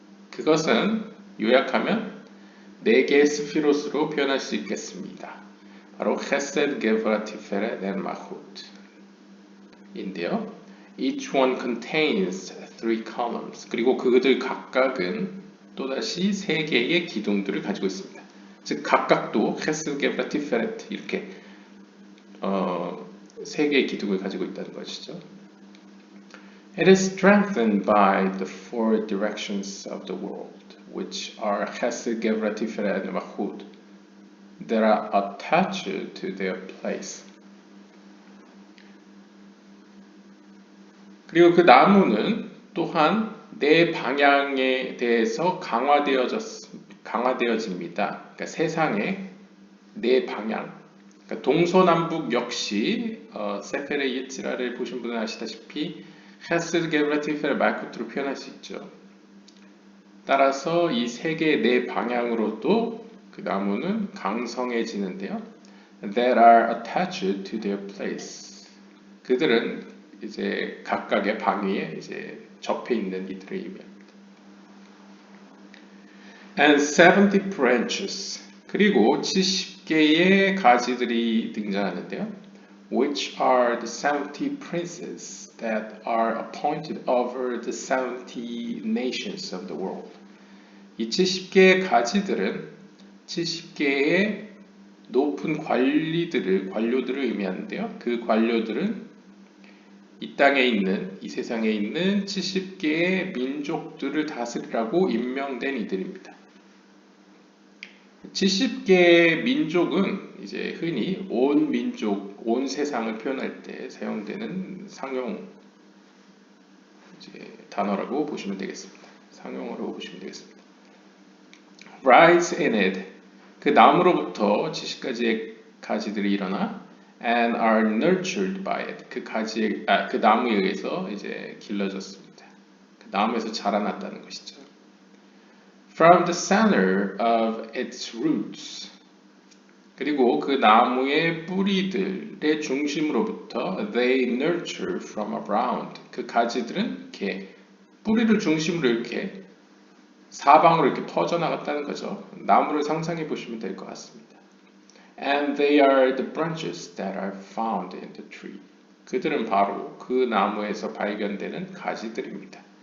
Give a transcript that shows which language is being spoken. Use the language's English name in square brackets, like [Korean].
[Korean] 그것은 요약하면 4개의 스피롯으로 표현할 수 있겠습니다. 바로 Chesed, Gevurah, Tiferet, and Malchut 인데요. [English] Each one contains 3 columns. [Korean] 그리고 그들 각각은 또다시 3개의 기둥들을 가지고 있습니다. 즉 각각도 Chesed, Gevurah, Tiferet 이렇게 3개의 기둥을 가지고 있다는 것이죠. [English] It is strengthened by the 4 directions of the world, which are Chesed, Gevurah, Tiferet, and Malchut, that are attached to their place. [Korean] 그리고 그 나무는 또한 4 방향에 대해서 강화되어집니다. 그러니까 세상의 4 방향. 그러니까 동서남북 역시 세페르 예치라를 보신 분은 아시다시피 헤스드, 게브라, 티페르, 말쿠트로 표현할 수 있죠. 따라서 이 3개의 4 방향으로도 그 나무는 강성해지는데요. [English] That are attached to their place. [Korean] 그들은 이제 각각의 방위에 이제 접해 있는 이들을 의미합니다. [English] And 70 branches. [Korean] 그리고 70개의 가지들이 등장하는데요. [English] which are the 70 princes that are appointed over the 70 nations of the world. [Korean] 이 70개의 가지들은 70개의 높은 관료들을 의미하는데요. 그 관료들은 이 땅에 있는, 이 세상에 있는 70개의 민족들을 다스리라고 임명된 이들입니다. 70개의 민족은 이제 흔히 온 민족, 온 세상을 표현할 때 사용되는 상용 단어라고 보시면 되겠습니다. 상용어로 보시면 되겠습니다. [English] Rise in it. [Korean] 그 나무로부터 70가지의 가지들이 일어나 [English] and are nurtured by it. [Korean] 그 나무에 의해서 이제 길러졌습니다. 그 나무에서 자라났다는 것이죠. [English] From the center of its roots. [Korean] 그리고 그 나무의 뿌리들의 중심으로부터 [English] they nurture from around. [Korean] 그 가지들은 이렇게 뿌리를 중심으로 이렇게 사방으로 이렇게 퍼져나갔다는 거죠. 나무를 상상해 보시면 될 것 같습니다. [English] And they are the branches that are found in the tree. [Korean] 그들은 바로 그 나무에서 발견되는 가지들입니다.